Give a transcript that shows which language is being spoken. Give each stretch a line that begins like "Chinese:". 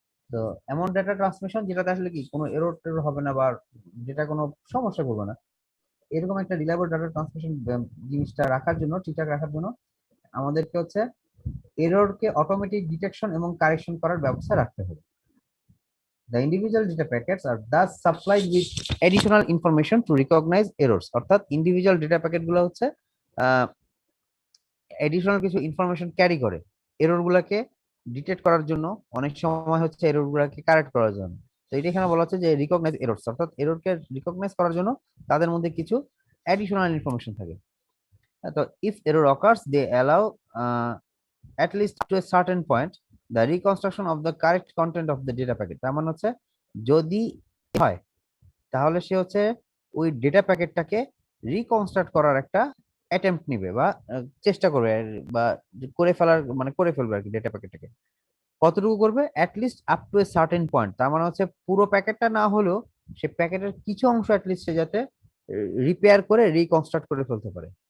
Bangla: তো এমন data transmission যেটাতে আসলে কি কোনো এরর টেরর হবে না, বা যেটা কোনো সমস্যা করবে না, এরকম একটা রিলায়েবল ডাটা ট্রান্সমিশন জিনিসটা রাখার জন্য, ঠিকঠাক রাখার জন্য আমাদেরকে হচ্ছে এররকে অটোমেটিক ডিটেকশন এবং কারেকশন করার ব্যবস্থা রাখতে হবে।
English: The individual data packets are thus supplied with additional information to recognize errors।
Bangla: অর্থাৎ ইন্ডিভিজুয়াল ডেটা প্যাকেট গুলো হচ্ছে এডিশনাল কিছু ইনফরমেশন ক্যারি করে এরর গুলাকে ডিটেক্ট করার জন্য, অনেক সময় হচ্ছে এরর গুলাকে কারেক্ট করার জন্য। তো এটা এখানে বলা হচ্ছে যে রিকগনাইজ এররস, অর্থাৎ এররকে রিকগনাইজ করার জন্য তাদের মধ্যে কিছু অ্যাডিশনাল ইনফরমেশন থাকে।
English: তো if error occurs they allow at least to a certain point the reconstruction of the correct content of the data packet।
Bangla: তার মানে হচ্ছে যদি হয় তাহলে সে হচ্ছে ওই ডেটা প্যাকেটটাকে রিকনস্ট্রাক্ট করার একটা অ্যাটেম্প্ট নিবে, বা চেষ্টা করবে, বা করে ফেলার মানে করে ফেলবে আর কি ডেটা প্যাকেটটাকে। কতটুকু করবে?
English: At least up to a certain point.
Bangla: তার মানে হচ্ছে পুরো প্যাকেটটা না হলেও সে প্যাকেটের কিছু অংশ অ্যাটলিস্ট সে যাতে রিপেয়ার করে রিকনস্ট্রাক্ট করে ফেলতে পারে।